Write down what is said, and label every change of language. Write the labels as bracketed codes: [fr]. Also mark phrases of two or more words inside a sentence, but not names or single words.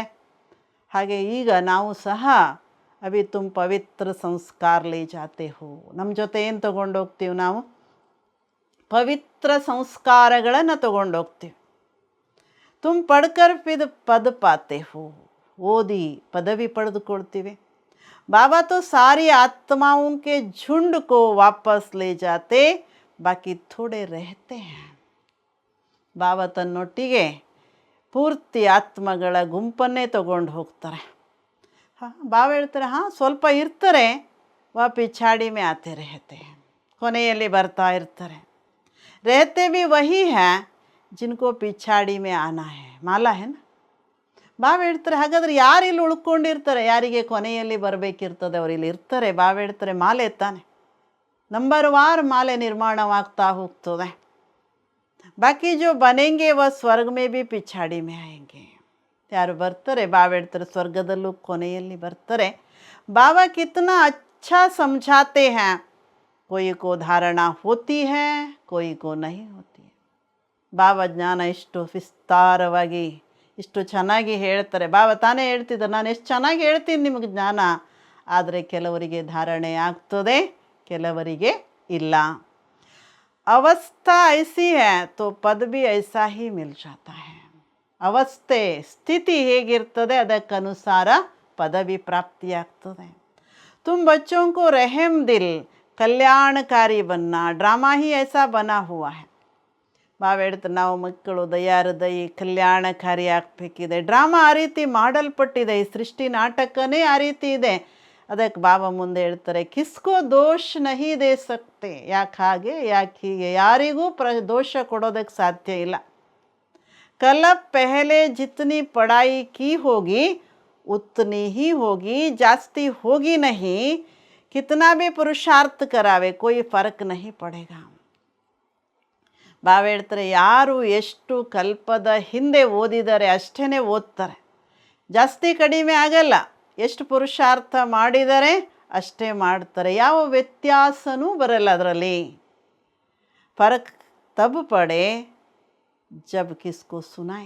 [kn] ಹಾಗೆ ಈಗ ನಾವು ಸಹ [hi] अभी तुम पवित्र संस्कार ले जाते हो, [kn] ನಮ್ಮ ಜೊತೆ ಏನು ತೊಗೊಂಡೋಗ್ತೀವಿ ನಾವು? ಪವಿತ್ರ ಸಂಸ್ಕಾರಗಳನ್ನು ತೊಗೊಂಡೋಗ್ತೀವಿ. [hi] तुम पढ़कर पद पाते हो, [kn] ಓದಿ ಪದವಿ ಪಡೆದುಕೊಳ್ತೀವಿ. [hi] बाबा तो सारी आत्माओं के झुंड को वापस ले जाते, बाकी थोड़े रहते हैं. [kn] ಬಾಬಾ ತನ್ನೊಟ್ಟಿಗೆ ಪೂರ್ತಿ ಆತ್ಮಗಳ ಗುಂಪನ್ನೇ ತಗೊಂಡು ಹೋಗ್ತಾರೆ. ಬಾಬಾ ಹೇಳ್ತಾರೆ, ಸ್ವಲ್ಪ ಇರ್ತಾರೆ, [hi] पिछाड़ी में आते रहते, [kn] ಕೊನೆಯಲ್ಲಿ ಬರ್ತಾ ಇರ್ತಾರೆ. [hi] रहते भी वही है जिनको पिछाड़ी में आना है, ಮಾಲಾ है ना. [kn] ಬಾಬಾ ಹೇಳ್ತಾರೆ, ಹಾಗಾದರೆ ಯಾರು ಇಲ್ಲಿ ಉಳ್ಕೊಂಡಿರ್ತಾರೆ, ಯಾರಿಗೆ ಕೊನೆಯಲ್ಲಿ ಬರಬೇಕಿರ್ತದೆ ಅವ್ರು ಇಲ್ಲಿ ಇರ್ತಾರೆ. ಬಾಬಾ ಹೇಳ್ತಾರೆ, ಮಾಲೆ ತಾನೆ, ನಂಬರ್ ವಾರ್ ಮಾಲೆ ನಿರ್ಮಾಣವಾಗ್ತಾ ಹೋಗ್ತದೆ. [hi] बाकी जो बनेंगे वह स्वर्ग में भी पिछाड़ी में आएंगे, [kn] ಯಾರು ಬರ್ತಾರೆ ಬಾಬಾ ಹೇಳ್ತಾರೆ ಸ್ವರ್ಗದಲ್ಲೂ ಕೊನೆಯಲ್ಲಿ ಬರ್ತಾರೆ. [hi] बाबा कितना अच्छा समझाते हैं, कोई को धारणा होती है, कोई को नहीं होती है. [kn] ಬಾಬಾ ಜ್ಞಾನ ಇಷ್ಟು ವಿಸ್ತಾರವಾಗಿ ಇಷ್ಟು ಚೆನ್ನಾಗಿ ಹೇಳ್ತಾರೆ. ಬಾಬಾ ತಾನೇ ಹೇಳ್ತಿದ್ದಾರೆ, ನಾನು ಎಷ್ಟು ಚೆನ್ನಾಗಿ ಹೇಳ್ತೀನಿ ನಿಮಗೆ ಜ್ಞಾನ, ಆದರೆ ಕೆಲವರಿಗೆ ಧಾರಣೆ ಆಗ್ತದೆ, ಕೆಲವರಿಗೆ ಇಲ್ಲ. [hi] अवस्था ऐसी है तो पद भी ऐसा ही मिल जाता है. [kn] ಅವಸ್ಥೆ ಸ್ಥಿತಿ ಹೇಗಿರ್ತದೆ ಅದಕ್ಕನುಸಾರ ಪದವಿ ಪ್ರಾಪ್ತಿಯಾಗ್ತದೆ. [hi] तुम बच्चों को रहम दिल कल्याणकारी बनना, ड्रामा ही ऐसा बना हुआ है. [kn] ಬಾಬಾ ಹೇಳ್ತಾರೆ, ನಾವು ಮಕ್ಕಳು ದಯಾಹೃದಯಿ ಕಲ್ಯಾಣಕಾರಿ ಆಗಬೇಕಿದೆ. ಡ್ರಾಮಾ ಆ ರೀತಿ ಮಾಡಲ್ಪಟ್ಟಿದೆ, ಈ ಸೃಷ್ಟಿ ನಾಟಕನೇ ಆ ರೀತಿ ಇದೆ. ಅದಕ್ಕೆ ಬಾಬಾ ಮುಂದೆ ಹೇಳ್ತಾರೆ, [hi] किसको दोष नहीं दे सकते, [kn] ಯಾಕೆ ಹಾಗೆ ಯಾಕೆ ಹೀಗೆ, ಯಾರಿಗೂ ದೋಷ ಕೊಡೋದಕ್ಕೆ ಸಾಧ್ಯ ಇಲ್ಲ. [hi] कल पहले जितनी पढ़ाई की होगी उतनी ही होगी, जास्ती होगी नहीं. कितना भी पुरुषार्थ करावे कोई फ़र्क नहीं पड़ेगा. [kn] ಬಾಬಾ ಹೇಳ್ತಾರೆ, ಯಾರು ಎಷ್ಟು ಕಲ್ಪದ ಹಿಂದೆ ಓದಿದ್ದಾರೆ ಅಷ್ಟೇ ಓದ್ತಾರೆ, ಜಾಸ್ತಿ ಕಡಿಮೆ ಆಗಲ್ಲ. ಎಷ್ಟು ಪುರುಷಾರ್ಥ ಮಾಡಿದರೆ ಅಷ್ಟೇ ಮಾಡ್ತಾರೆ, ಯಾವ ವ್ಯತ್ಯಾಸನೂ ಬರಲ್ಲ ಅದರಲ್ಲಿ. [hi] फ़र्क तब पड़े जब किसको सुनाएं.